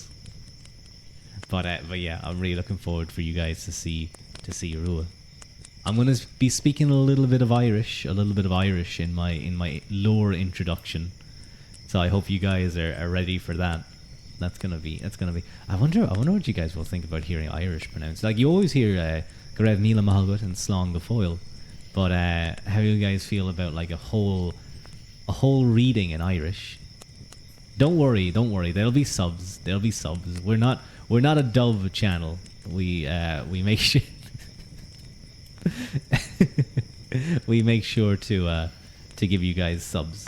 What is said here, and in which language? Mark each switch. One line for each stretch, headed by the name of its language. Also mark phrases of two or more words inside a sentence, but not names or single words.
English: But yeah, I'm really looking forward for you guys to see Ruadh. I'm gonna be speaking a little bit of Irish in my lore introduction. So I hope you guys are ready for that. That's gonna be. I wonder what you guys will think about hearing Irish pronounced. Like you always hear
Irish: go raibh míle maith
English: and
Irish: slán go fóill,
English: but how do you guys feel about like a whole reading in Irish? Don't worry. There'll be subs. We're not a Dove channel. We make sure we make sure to give you guys subs.